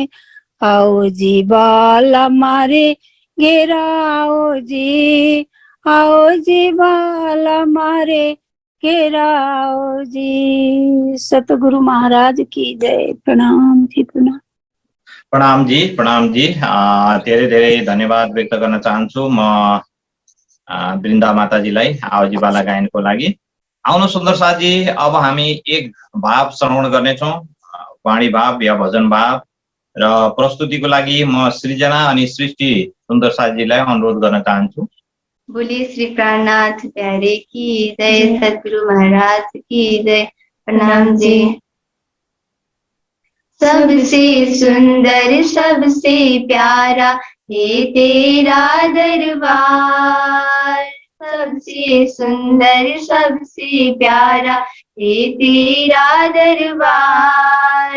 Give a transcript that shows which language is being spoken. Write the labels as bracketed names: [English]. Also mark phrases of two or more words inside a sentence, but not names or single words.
[Hindi] आओ जी बाला मारे घेरा, आओ जी बाला मारे घेरा, आओ जी। सतगुरु महाराज की जय। प्रणाम जी, प्रणाम। प्रणाम जी, प्रणाम जी। [Nepali] धेरै धेरै धन्यवाद व्यक्त गर्न चाहन्छु म वृन्दा माताजीलाई आवजी बाला गायनको लागि। आउनु सुन्दर साथी, अब हामी एक भाव श्रवण गर्नेछौँ, वाणी भाव या भजन भाव। र प्रस्तुतिको लागि म सृजना अनि सृष्टि सुन्दर साथीलाई अनुरोध गर्न चाहन्छु। [Hindi] बोलिए श्री प्राणनाथ प्यारे की जय, सतगुरु महाराज की जय। प्रणाम जी। सबसे सुंदर सबसे प्यारा हे तेरा दरबार, सबसे सुंदर सबसे प्यारा हे तेरा दरबार।